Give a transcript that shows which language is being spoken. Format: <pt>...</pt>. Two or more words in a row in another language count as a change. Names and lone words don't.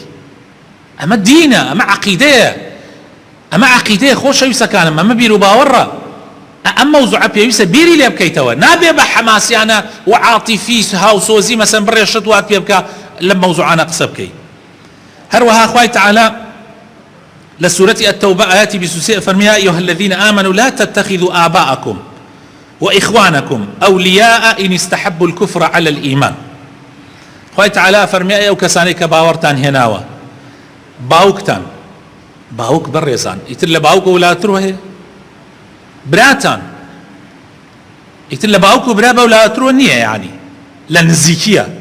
<ckb>ئەمە دینە، ئەمە عەقیدەیە، ئەمە عەقیدەیە خۆشەویستەکانم، ئەمە بیر و باوەڕە. ئەم مەوزوعە پێویستە بیری لێ بکەیتەوە، نابێ بە حەماسیانە و عاتیفی هاوسۆزی مەسەن بڕێشت وات پێ بکە لە مەوزوعانە قسە بکەی. هەروەها خوای تعالی لە سورەتی التەوبە ئاەتی 23 فەرمووی</ckb> <ar>یا ئەیها الذین آمنوا لا تتخذوا آباءكم وإخوانكم أولياء إن استحبوا الكفر على الإيمان.</ar> <ckb>خوای تعالی فەرمووی ئەو کەسانەی کە باوەڕتان هێناوە باوکتان، باوک بەڕێزان، ئیتر لە باوک وڵاتر هەیە براتان، ئیتر لە باوک و برا بە وڵاترۆ نییە، یعنی لە نزیکیە.</ckb>